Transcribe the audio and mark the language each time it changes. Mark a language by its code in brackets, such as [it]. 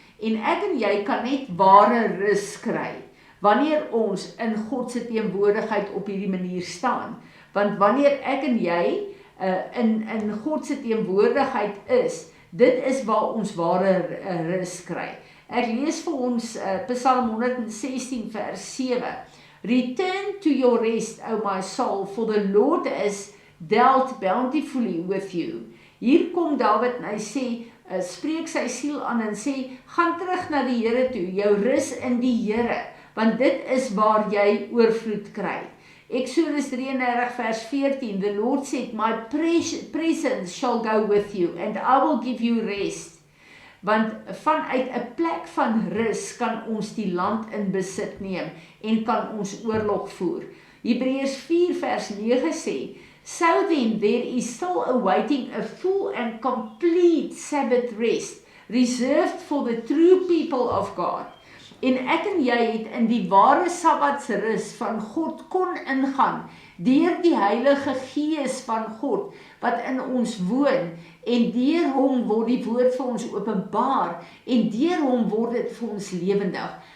[af] En ek en jy kan net ware rus kry, wanneer ons in God se teenwoordigheid op hierdie manier staan. Want wanneer ek en jy in God se teenwoordigheid is, dit is waar ons ware rus kry. Ek lees vir ons Psalm 116 vers 7. [en] Return to your rest, O my soul, for the Lord has dealt bountifully with you. [af] Hier kom Dawid en hy sê, spreek sy siel aan en sê, gaan terug na die Here toe, jou rus in die Here, want dit is waar jy oorvloed kry. Exodus 33 vers 14, [en] the Lord said, my presence shall go with you, and I will give you rest. [af] Want vanuit 'n plek van rus kan ons die land in besit neem en kan ons oorlog voer. Hebreërs 4 vers 9 sê, [en] so then there is still awaiting a full and complete Sabbath rest, reserved for the true people of God. [af] En ek en jy het in die ware Sabbatsrus van God kon ingaan, deur die Heilige Gees van God, wat in ons woon, en deur hom word die woord vir ons openbaar, en deur hom word dit vir ons lewendig.